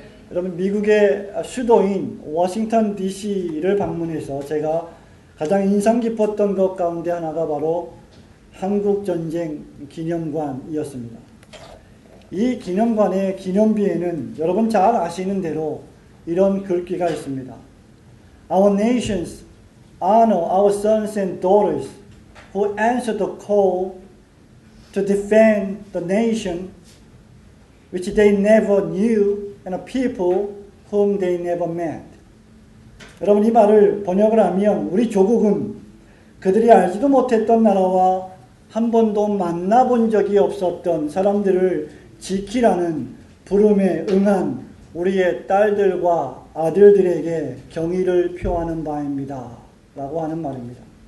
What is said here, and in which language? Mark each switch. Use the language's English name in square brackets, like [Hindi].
[Korean] 여러분, 미국의 수도인 워싱턴 DC를 방문해서 제가 가장 인상 깊었던 것 가운데 하나가 바로 한국전쟁 기념관이었습니다. 이 기념관의 기념비에는 여러분 잘 아시는 대로 이런 글귀가 있습니다. [English] Our nations honor our sons and daughters who answered the call to defend the nation which they never knew and a people whom they never met. [Korean] 여러분, 이 말을 번역을 하면 우리 조국은 그들이 알지도 못했던 나라와 한 번도 만나본 적이 없었던 사람들을 지키라는 부름에 응한 우리의 딸들과 아들들에게 경의를 표하는 바입니다. 라고 하는 말입니다.